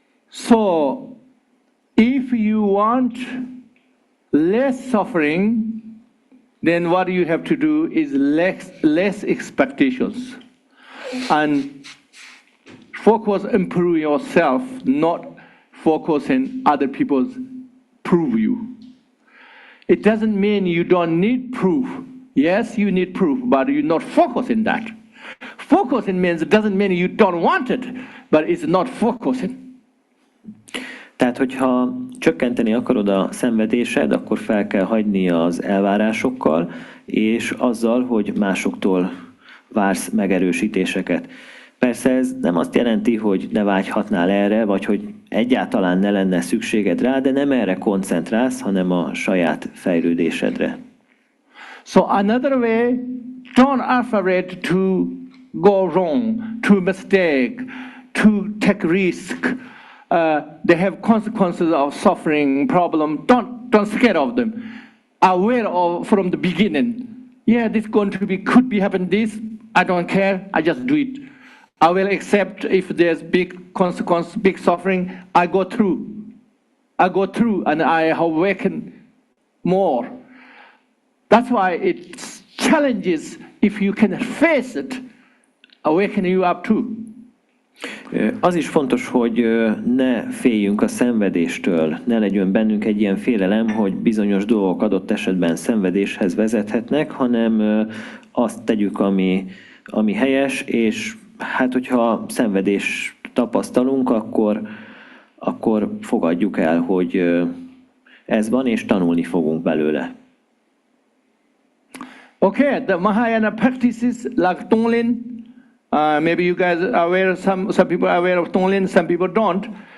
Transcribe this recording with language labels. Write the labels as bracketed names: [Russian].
[English] So, if you want less suffering, then what you have to do is less expectations and focus improve yourself, not focus on other people's prove you. It doesn't mean you don't need proof. Yes, you need proof, but you're not focusing that. Focusing means it doesn't mean you don't want it, but it's not focusing. [Hungarian] Tehát, hogyha csökkenteni akarod a szenvedésed, akkor fel kell hagyni az elvárásokkal, és azzal, hogy másoktól vársz megerősítéseket. Persze ez nem azt jelenti, hogy ne vágyhatnál erre, vagy hogy egyáltalán ne lenne szükséged rá, de nem erre koncentrálsz, hanem a saját fejlődésedre. [English] So another way, don't afraid to go wrong, to mistake, to take risk. They have consequences of suffering, problem. Don't scare of them. Aware of from the beginning. Yeah, this could be happen this. I don't care. I just do it. I will accept if there's big consequence, big suffering. I go through, and I awaken more. That's why it challenges. If you can face it, awaken you up too. [Hungarian] Az is fontos, hogy ne féljünk a szenvedéstől, ne legyen bennünk egy ilyen félelem, hogy bizonyos dolgok adott esetben szenvedéshez vezethetnek, hanem azt tegyük, ami helyes, és hát hogyha szenvedést tapasztalunk, akkor akkor fogadjuk el, hogy ez van, és tanulni fogunk belőle. [English] Okay, the Mahayana practices like Tonglen, maybe you guys are aware, some people are aware of Tonglen, some people don't.